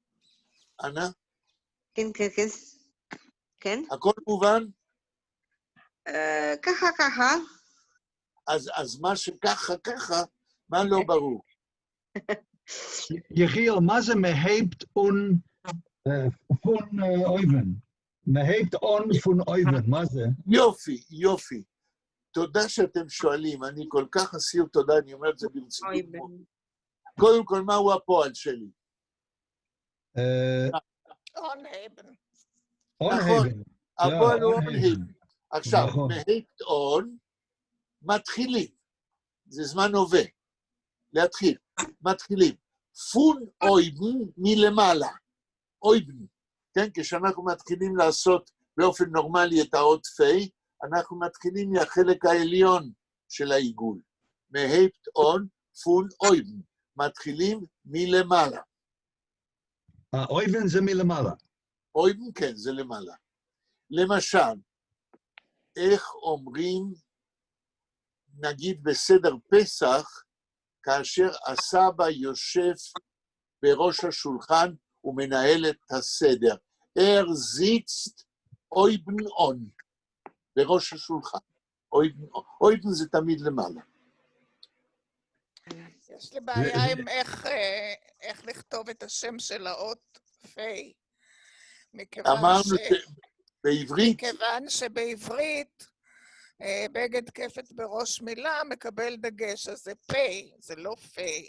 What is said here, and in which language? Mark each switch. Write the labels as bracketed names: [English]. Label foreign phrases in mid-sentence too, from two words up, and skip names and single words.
[Hebrew] אנה? כן, כן, כן. כן? הכל מובן? ככה. אז מה שככה, מה לא ברור? יחיאל, מה זה [Yiddish] מהייפט און פון אויבן? מהייפט און פון אויבן, [Hebrew] מה זה? יופי. תודה שאתם שואלים, אני כל כך אסיר תודה, אני אומר את זה ברצינות. קודם כל, מהו הפועל שלי? [Yiddish] און-הייבן. און-הייבן. [Hebrew] הפועל הוא און-הייבן. עכשיו, [Yiddish] מהייפט און, [Hebrew] מתחילים. זה זמן הווה. להתחיל. מתחילים. [Yiddish] פון אויבן [Hebrew] מלמעלה. אויבן. כן, כשאנחנו מתחילים לעשות באופן נורמלי את האות פי, אנחנו מתחילים מהחלק העליון של העיגול. [Yiddish] מהייפט און, פון אויבן. [Hebrew] מתחילים מלמעלה. אויבן זה מלמעלה. אויבן, כן, זה למעלה. למשל, איך אומרים, נגיד בסדר פסח, כאשר הסבא יושב בראש השולחן ומנהל את הסדר. [Yiddish] זיצט אויבן און, [Hebrew] בראש השולחן. אויבן זה תמיד למעלה. יש לי בעיה עם איך לכתוב את השם של האות פי. אמרנו שבעברית... מכיוון שבעברית, בגד כפת בראש מילה מקבל דגש, אז זה פי, זה לא פי.